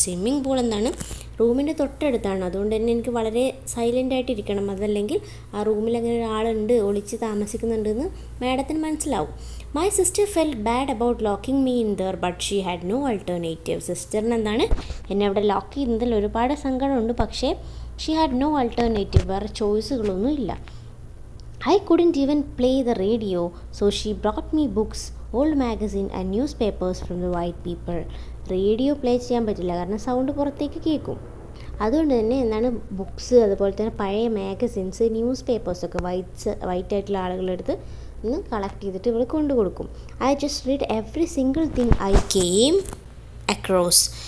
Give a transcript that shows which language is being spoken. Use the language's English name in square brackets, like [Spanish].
[Malayalam] Swimming pool എന്താണ്, റൂമിൻ്റെ തൊട്ടടുത്താണ്. അതുകൊണ്ട് തന്നെ എനിക്ക് വളരെ സൈലൻ്റായിട്ടിരിക്കണം, അതല്ലെങ്കിൽ ആ റൂമിൽ അങ്ങനെ ഒരാളുണ്ട്, ഒളിച്ച് താമസിക്കുന്നുണ്ടെന്ന് മാഡത്തിന് മനസ്സിലാവും. [English] My sister felt bad about locking me in there but she had no alternative. [Malayalam] സിസ്റ്ററിന് എന്താണ് എന്നെ അവിടെ ലോക്ക് ചെയ്യുന്നതിൽ ഒരുപാട് സങ്കടമുണ്ട്, പക്ഷേ [English] she had no alternative, [Malayalam] വേറെ ചോയ്സുകളൊന്നും ഇല്ല. [English] I couldn't even play the radio, so she brought me books, old magazine and newspapers from the white people. [Malayalam] Radio play ചെയ്യാൻ പറ്റില്ല, കാരണം സൗണ്ട് പുറത്തേക്ക് കേൾക്കും. അതുകൊണ്ട് തന്നെ എന്താണ് ബുക്സ്, അതുപോലെ തന്നെ പഴയ മാഗസിൻസ്, ന്യൂസ് പേപ്പേഴ്സൊക്കെ വൈറ്റ് ആയിട്ടുള്ള ആളുകളെടുത്ത് ഒന്ന് കളക്ട് ചെയ്തിട്ട് ഇവിടെ കൊണ്ടു കൊടുക്കും. [English] I just read every single thing I came across.